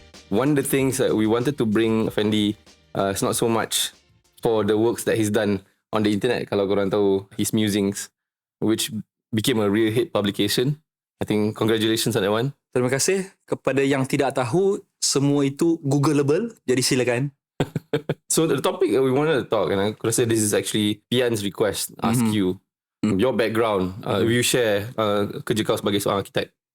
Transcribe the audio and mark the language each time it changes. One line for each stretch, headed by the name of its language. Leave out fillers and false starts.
English: One of the things that we wanted to bring Effendi is not so much for the works that he's done on the internet.
Malay: Kalau korang tahu
English: his musings, which became a real hit publication. I think congratulations on that one.
Malay: Terima kasih. Kepada yang tidak tahu, semua itu Googleable. Jadi silakan.
English: So the topic that we wanted to talk, and
Malay: aku rasa
English: this is actually Pian's request, ask you your background. You share
Malay: kerja kau sebagai seorang arkitek.